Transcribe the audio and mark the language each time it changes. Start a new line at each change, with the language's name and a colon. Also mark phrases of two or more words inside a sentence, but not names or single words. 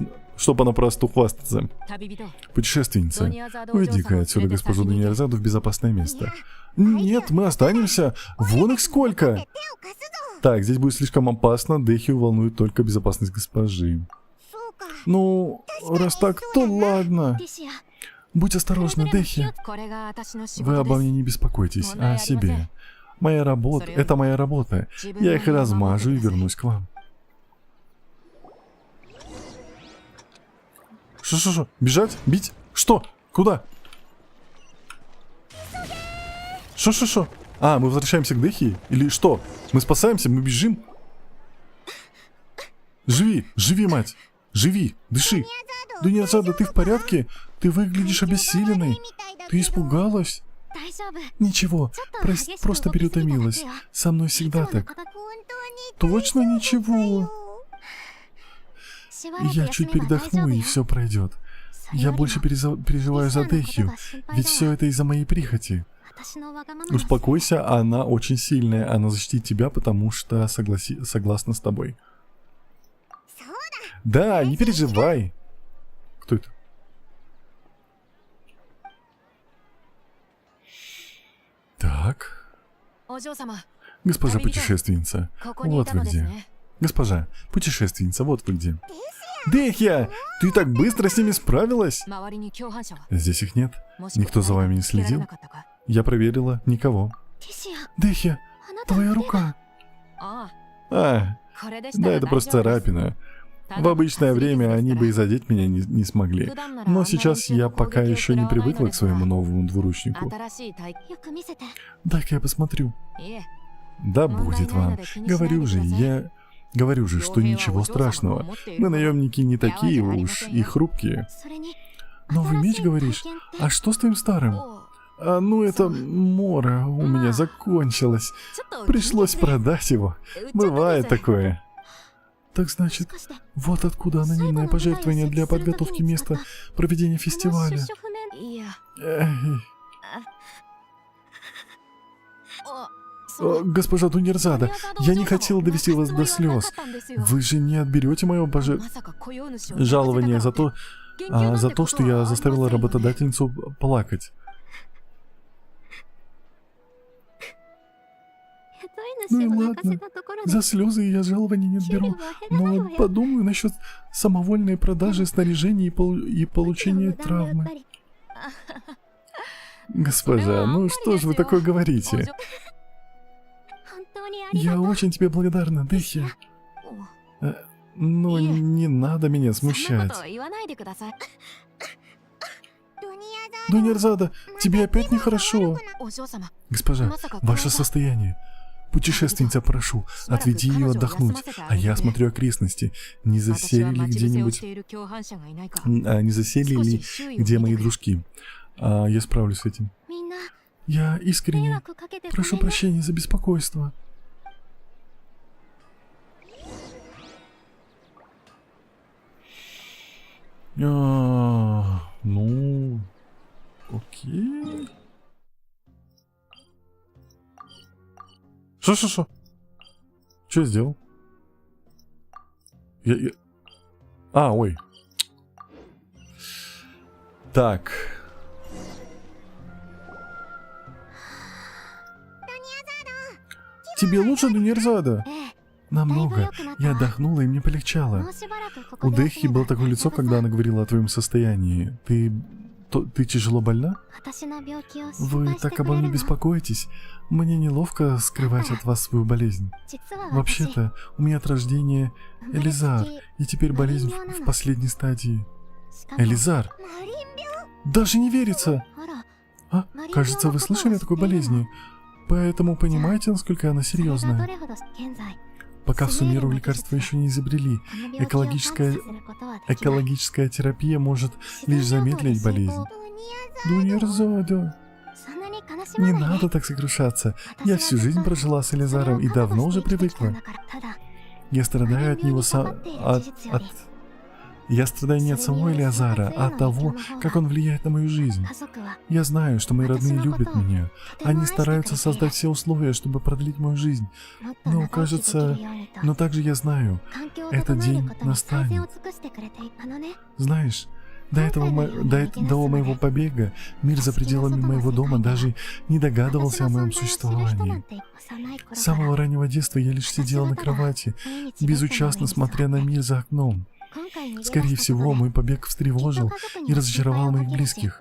Russian: Что понапрасну хвастаться. Путешественница, уйди-ка отсюда госпожу Дуньярзаду в безопасное место. Нет, мы останемся. Вон их сколько. Так, здесь будет слишком опасно. Дехию волнует только безопасность госпожи. Ну, раз так, то ладно.
Japanese: ティシア
Russian: Будь осторожна, Дехи.
Japanese: これが私の仕
Russian: Вы
Japanese: 事
Russian: обо
Japanese: です
Russian: мне не беспокойтесь, а о себе. Моя работа — это моя работа. Я их размажу и вернусь к вам. Шо? Бежать? Бить? Что? Куда? Шо? А, мы возвращаемся к Дехи? Или что? Мы спасаемся? Мы бежим? Живи, мать! Живи, дыши! Дуньязада, ты в порядке? Ты выглядишь обессиленной. Ты испугалась?
Japanese: 大丈夫
Russian: Ничего,
Japanese: ちょっと激しく
Russian: просто
Japanese: 動きすぎただけよ
Russian: переутомилась. Со мной всегда
Japanese: いつもの
Russian: так.
Japanese: こと本当に
Russian: Точно ничего.
Japanese: しばらく
Russian: Я
Japanese: 休
Russian: чуть
Japanese: めば大丈
Russian: передохну,
Japanese: 夫
Russian: и
Japanese: よ
Russian: все пройдет.
Japanese: それ
Russian: Я
Japanese: よりも
Russian: больше переживаю за
Japanese: リサのこと
Russian: Дехию.
Japanese: が心配
Russian: Ведь
Japanese: だ
Russian: все это из-за моей прихоти.
Japanese: 私のわがままが
Russian: Успокойся, она очень сильная. Она защитит тебя, потому что согласна с тобой.
Japanese: そうだ
Russian: Да, не переживай. Кто это? Так.
Japanese: お嬢様
Russian: Госпожа путешественница.
Japanese: ここにい
Russian: Вот
Japanese: た
Russian: вы
Japanese: のです
Russian: где.
Japanese: ね
Russian: Госпожа путешественница, вот вы где. Дехия, ты так быстро с ними справилась?
Japanese: 周りに共犯者は
Russian: Здесь их нет.
Japanese: もしくは
Russian: Никто за вами не
Japanese: つけられ
Russian: следил?
Japanese: なかったか
Russian: Я проверила. Никого.
Japanese: ティシア
Russian: Дехия,
Japanese: あなたの
Russian: твоя
Japanese: 手が
Russian: рука. あ А,
Japanese: あこれでした
Russian: да
Japanese: ら
Russian: это
Japanese: 大
Russian: просто
Japanese: 丈夫です
Russian: царапина.
Japanese: た
Russian: В
Japanese: だ
Russian: обычное
Japanese: かすり傷
Russian: время
Japanese: です
Russian: они
Japanese: から
Russian: бы и задеть меня не смогли.
Japanese: 普段なら
Russian: Но
Japanese: あんな
Russian: сейчас
Japanese: 連中の
Russian: я
Japanese: 攻
Russian: пока
Japanese: 撃を
Russian: еще не
Japanese: 食らわない
Russian: привыкла
Japanese: の
Russian: к
Japanese: ですが
Russian: своему новому двуручнику.
Japanese: 新しい体よく見せて
Russian: Дай-ка я посмотрю.
Japanese: いえ
Russian: Да будет вам. Говорю же, Говорю же, что ничего страшного. Мы наемники не такие уж и хрупкие.
Japanese: それに
Russian: Новый
Japanese: 新
Russian: меч,
Japanese: しい
Russian: говоришь?
Japanese: 体験って
Russian: А что с твоим старым?
Japanese: お
Russian: А, ну это Мора у меня закончилась.
Japanese: ちょっと
Russian: Пришлось продать его.
Japanese: 売っちゃったんです
Russian: Бывает такое. Так
Japanese: も
Russian: значит,
Japanese: しかして
Russian: вот откуда анонимное пожертвование для подготовки места проведения
Japanese: あの出
Russian: фестиваля.
Japanese: 所不明いや
Russian: Эй, あ госпожа Дуньерзада, я не хотел довести вас до слез.
Japanese: ま
Russian: Вы же не отберете мое пожертвование.
Japanese: さか雇用主を
Russian: Жалование за то,
Japanese: 減給なんて
Russian: за то, что
Japanese: ことは
Russian: я
Japanese: ありません
Russian: заставила
Japanese: よね
Russian: работодательницу плакать.
Japanese: 雇い主
Russian: Ну
Japanese: を
Russian: и
Japanese: 泣かせ
Russian: ладно.
Japanese: たところで
Russian: За слезы я жалования не
Japanese: 給料
Russian: отберу.
Japanese: は減らないわ
Russian: Но
Japanese: よ
Russian: подумаю насчет самовольной продажи снаряжения и получения
Japanese: 無駄ねやっ
Russian: травмы.
Japanese: ぱり
Russian: Госпожа, ну что ж вы такое
Japanese: お
Russian: говорите?
Japanese: 嬢本当にありが
Russian: Я
Japanese: とう
Russian: очень тебе благодарна, Дехи.
Japanese: お
Russian: Но не надо меня
Japanese: そんなこ
Russian: смущать.
Japanese: と言わないでくださいドニアザード
Russian: Дуньерзада, тебе опять нехорошо.
Japanese: お嬢様
Russian: Госпожа,
Japanese: まさかこの
Russian: ваше
Japanese: 間
Russian: состояние. Путешественница, прошу, отведи ее отдохнуть, а я осмотрю окрестности. Не
Japanese: 私
Russian: засели
Japanese: は
Russian: ли
Japanese: 待ち伏せをし
Russian: где-нибудь,
Japanese: ている共犯者がいないか
Russian: не засели
Japanese: 少
Russian: ли
Japanese: し周囲を
Russian: где
Japanese: 見
Russian: мои
Japanese: てくれ
Russian: дружки? Я справлюсь с этим.
Japanese: みんな
Russian: Я
Japanese: 迷
Russian: искренне
Japanese: 惑かけてごめ
Russian: прошу
Japanese: んね
Russian: прощения за беспокойство. Ну, окей. Что? Что я сделал? Ой. Так. Тебе лучше, Дуньерзада?
Japanese: ええ
Russian: Намного. Я отдохнула, и мне
Japanese: も
Russian: полегчало.
Japanese: うしばらくここ
Russian: У
Japanese: で
Russian: Дехи
Japanese: 休めば
Russian: было такое лицо,
Japanese: 大丈夫
Russian: когда
Japanese: さ
Russian: она говорила о твоем состоянии. Ты тяжело больна?
Japanese: 私の病気を心
Russian: Вы
Japanese: 配して
Russian: так
Japanese: く
Russian: обо
Japanese: れ
Russian: мне
Japanese: るの
Russian: беспокоитесь. Мне неловко скрывать от вас свою болезнь.
Japanese: 実は私
Russian: Вообще-то, у меня от рождения
Japanese: 生まれつき
Russian: Элизар, и теперь болезнь в последней стадии.
Japanese: しかも
Russian: Элизар?
Japanese: マリン
Russian: Даже не верится!
Japanese: あら
Russian: А, кажется, вы слышали о такой болезни. Поэтому понимаете, насколько она
Japanese: それがど
Russian: серьезная.
Japanese: れほど現在
Russian: Пока в Сумеру лекарства еще не изобрели,
Japanese: この病気を完治させることはできない
Russian: экологическая терапия может
Japanese: 自然
Russian: лишь
Japanese: 療法で
Russian: замедлить
Japanese: 成
Russian: болезнь.
Japanese: 功
Russian: Дуньерзада,
Japanese: そんなに悲し
Russian: не
Japanese: まないで
Russian: надо так сокрушаться.
Japanese: 私
Russian: Я
Japanese: は
Russian: всю
Japanese: ずっ
Russian: жизнь
Japanese: と
Russian: прожила с
Japanese: それを
Russian: Элизаром и
Japanese: 覚悟
Russian: давно
Japanese: し
Russian: уже
Japanese: て生きてきたん
Russian: привыкла.
Japanese: だからただ
Russian: Я страдаю от него Я страдаю не от самого Элиазара, а от того, как он влияет на мою жизнь.
Japanese: 家族は
Russian: Я знаю, что мои родные любят меня. Они стараются создать все условия, чтобы продлить мою жизнь.
Japanese: もっと
Russian: Но
Japanese: 長生きでき
Russian: кажется,
Japanese: るようにと
Russian: но также я знаю,
Japanese: 環境を
Russian: этот
Japanese: 整える
Russian: день
Japanese: ことに最善を
Russian: настанет.
Japanese: 尽くしてくれていたのね
Russian: Знаешь, до моего побега мир за пределами моего дома даже не догадывался о моем существовании. С самого раннего детства я лишь сидела на кровати, безучастно смотря на мир за окном. Скорее всего, мой побег встревожил и разочаровал моих близких.